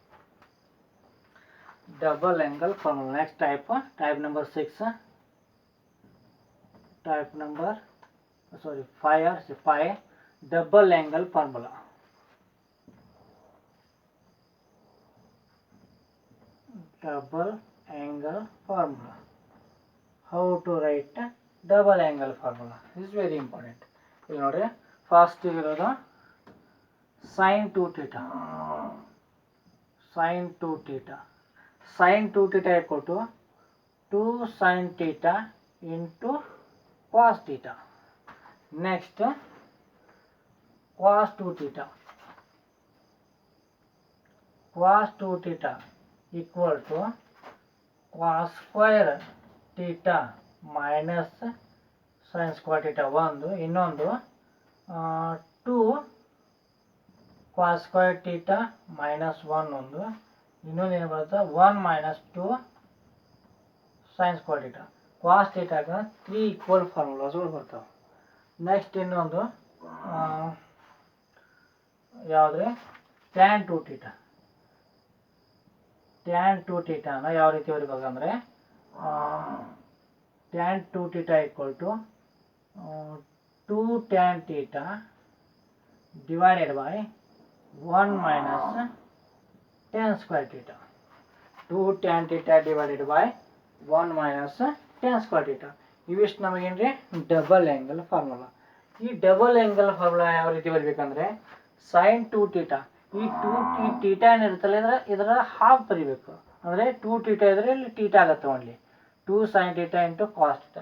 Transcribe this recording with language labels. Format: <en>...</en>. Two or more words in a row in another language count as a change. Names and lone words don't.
<en>double angle formula next type number 6, type number 5 double angle formula. double angle formula. how to write double angle formula is very important.</en> <kn>ಇಲ್ಲಿ ನೋಡ್ರಿ, ಫಸ್ಟ್ ಇರೋದು</kn> <en>sin 2 theta. sin 2 theta. sin 2 theta equal to 2 sin theta into cos theta. Next, cos 2 theta. cos 2 theta equal to cos square theta minus sin square theta.</en> <kn>ಒಂದು ಇನ್ನೊಂದು</kn> <en>2 cos square theta minus 1</en> <kn>ಒಂದು ಇನ್ನೊಂದು ಏನು ಬರುತ್ತೆ</kn> <en>1 minus 2 sin square theta. cos theta</en> <kn>3 ಈಕ್ವಲ್ ಫಾರ್ಮುಲಾಸ್ಗಳು ಬರ್ತಾವೆ. ನೆಕ್ಸ್ಟ್ ಇನ್ನೊಂದು ಯಾವುದ್ರೆ</kn> <en>tan 2 theta. tan 2 theta</en> <kn>ಯಾವ ರೀತಿ ಬರಬೇಕಂದ್ರೆ</kn> <en>tan 2 theta equal to 2 tan theta divided by 1 minus tan square theta. 2 tan theta divided by 1 minus tan square theta.</en> <kn>ಇವಿಷ್ಟು ನಮಗೇನ್ರಿ</kn> <en>double angle formula.</en> <kn>ಈ</kn> <en>double angle formula</en> <kn>ಯಾವ ರೀತಿ ಬರಬೇಕಂದ್ರೆ</kn> <en>sin 2 theta.</en> <kn>ಈ 2 ಥೀಟಾ ಏನಿರುತ್ತಲ್ಲ ಇದರ ಹಾಫ್ ಬರೀಬೇಕು. ಅಂದರೆ 2 ಥೀಟಾ ಇದ್ರೆ ಇಲ್ಲಿ ಥೀಟಾ ಆಗುತ್ತೆ ಓನ್ಲಿ</kn> <en>2 sin theta into cos theta.</en>